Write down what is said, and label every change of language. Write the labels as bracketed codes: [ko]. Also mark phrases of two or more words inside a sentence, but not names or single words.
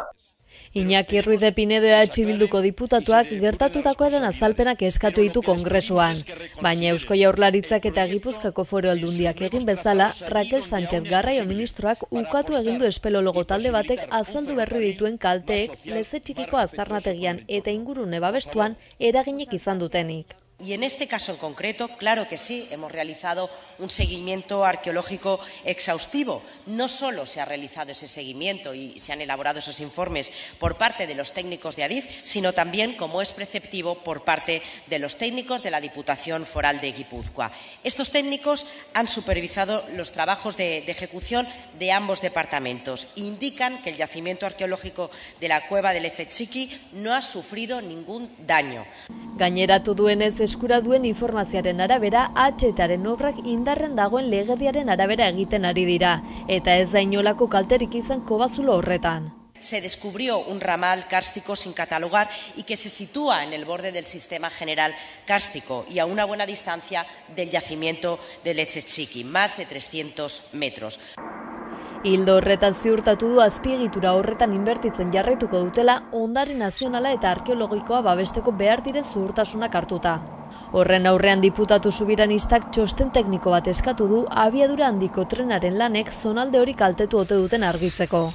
[eu] Iñaki Ruiz de Pinedo EH Bilduko diputatuak gertatutakoaren azalpenak eskatu ditu Kongresuan, baina Eusko Jaurlaritzak eta Gipuzkoako Foru Aldundiak egin bezala, Raquel Sánchez Garraio ministroak ukatu egin du espelologo talde batek azaldu berri dituen kalteek Leze Txikiko aztarnategian eta ingurune babestuan eraginik izan dutenik. [es] Y en este caso en concreto, claro que sí, hemos realizado un seguimiento arqueológico exhaustivo. No solo se ha realizado ese seguimiento y se han elaborado esos informes por parte de los técnicos de Adif, sino también, como es preceptivo, por parte de los técnicos de la Diputación Foral de Guipúzcoa. Estos técnicos han supervisado los trabajos de ejecución de ambos departamentos. Indican que el yacimiento arqueológico de la cueva de Leze Txiki no ha sufrido ningún daño. [eu] Gaineratu duenez, eskura duen informazioaren arabera, HTaren obrak indarren dagoen legediaren arabera egiten ari dira, eta ez da inolako kalterik izan Kobazulo horretan. [es] Se descubrió un ramal kárstico sin catalogar y que se sitúa en el borde del sistema general kárstico y a una buena distancia del yacimiento de Leze Txiki, más de 300 metros. [eu] Hildo horretan ziurtatu du azpiegitura horretan inbertitzen jarraituko dutela ondare nazionala eta arkeologikoa babesteko behar diren zuhurtasunak hartuta. Horren aurrean diputatu subiranistak txosten tekniko bat eskatu du abiadura handiko trenaren lanek zonalde hori kaltetu ote duten argitzeko.